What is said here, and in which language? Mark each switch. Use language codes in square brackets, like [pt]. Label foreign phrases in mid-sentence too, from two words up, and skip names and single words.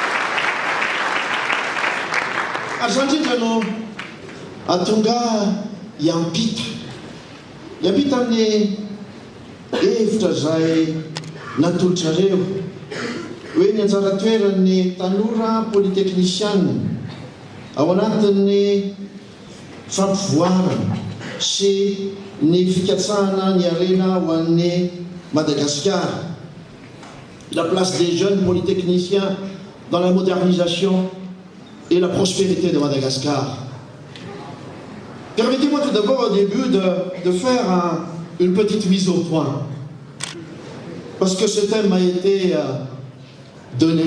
[mg] Ary zany indrindra no atonga hiampita amin'ny hevitra zay natolotrareo hoe ny anjara toeran'ny tanora polytechnicienne ao anatin'ny fampivoarana sy ny fikatsahana ny arena ho an'ny Madagascar, [fr] la place des jeunes polytechniciens dans la modernisation et la prospérité de Madagascar. Permettez-moi tout d'abord au début de faire une petite mise au point, parce que ce thème m'a été donné.